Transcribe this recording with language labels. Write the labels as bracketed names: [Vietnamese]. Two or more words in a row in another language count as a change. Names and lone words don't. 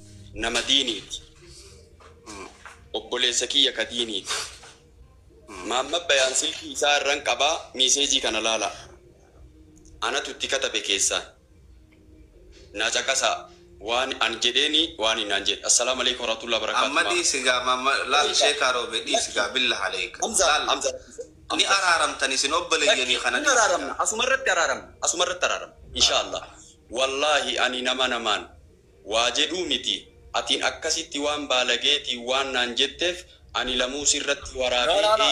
[Oromo] nama diiniiti obboleessa kiyya ka diiniiti Muhammad bayaan silkii isaa irraan qabaa miiseejii kana laala anatu itti katabe keessaan na caqasa waan an jedheeni waan inaan jedhe [Arabic] السلام عليكم ورحمة الله وبركاته [Oromo] amma diisigaa mamma laal sheeka roobe diisigaa [Arabic] بالله عليك [Oromo] hamza ni araaramtani sin obboleeyyanii kana araaramna asumarratti araaramna [Arabic] إن شاء الله والله [Oromo] ani namaan waa jedhuu miti atiin akkasitti waan baalageeti waan naan jetteef ani lamuu sirratti waraabee